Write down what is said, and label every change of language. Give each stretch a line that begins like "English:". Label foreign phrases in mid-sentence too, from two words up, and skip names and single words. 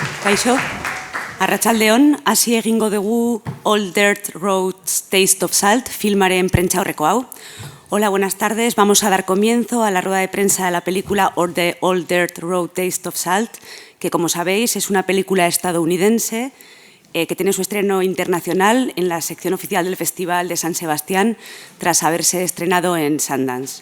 Basque: Kaixo, arratsaldeon, hasi egingo dugu All Dirt Road's Taste of Salt filmaren prentsaurreko hau.
Spanish: Hola, buenas tardes. Vamos a dar comienzo a la rueda de prensa de la película All Dirt Road Taste of Salt, que como sabéis es una película estadounidense que tiene su estreno internacional en la sección oficial del Festival de San Sebastián tras haberse estrenado en Sundance.